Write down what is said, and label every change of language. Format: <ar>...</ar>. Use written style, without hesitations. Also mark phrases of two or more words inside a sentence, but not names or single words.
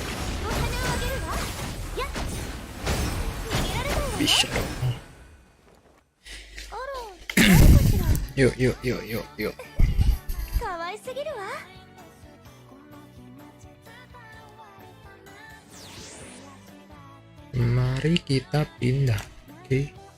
<id>Bisa dong. Yuk.</id> <ja>可愛すぎるわ</ja> <id>Mari kita pindah. Oke.</id>